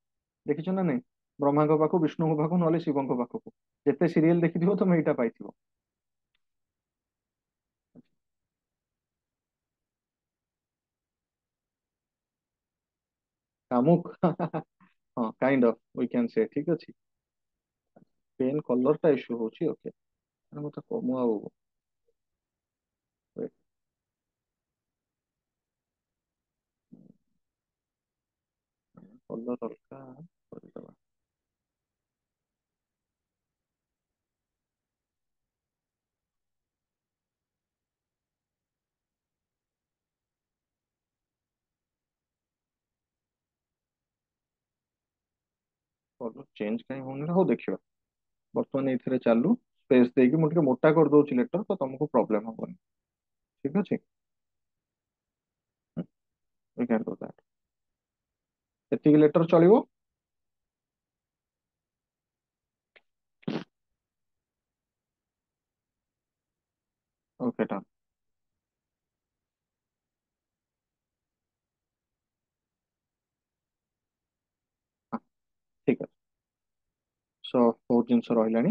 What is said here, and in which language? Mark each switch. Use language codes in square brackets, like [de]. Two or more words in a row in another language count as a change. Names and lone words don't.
[or] ଦେଖିଛ ନା ନାଇଁ? ବ୍ରହ୍ମାଙ୍କ ପାଖକୁ, ବିଷ୍ଣୁଙ୍କ ପାଖକୁ, ନହେଲେ ଶିବଙ୍କ ପାଖକୁ। ଯେତେ ସିରିଏଲ ଦେଖିଥିବ ତମେ ଏଇଟା ପାଇଥିବ। କାମୁକ ହଁ, [en] kind of we can say. [or] ଠିକ ଅଛି, [en] pen color [or] ଟା ଇସ୍ୟୁ ହଉଛି। ଓକେ, ମତେ କମୁ ଆଉ କଲର ଅଲଗା କରିଦବା। [en] color change [or] କାହିଁ ହଉନି? ହଉ ଦେଖିବା, ବର୍ତ୍ତମାନ ଏଇଥିରେ ଚାଲୁ। ସ୍ପେସ ଦେଇକି ମୁଁ ଟିକେ ମୋଟା କରିଦଉଛି ଲେଟର, ତ ତମକୁ ପ୍ରୋବ୍ଲେମ ହବନି। ଠିକ ଅଛି, [en] we can do that। [or] ଏତିକି ଲେଟର ଚଳିବ? [en] okay, done. [or] ଠିକ ଅଛି, ସୋ ବହୁତ ଜିନିଷ ରହିଲାଣି।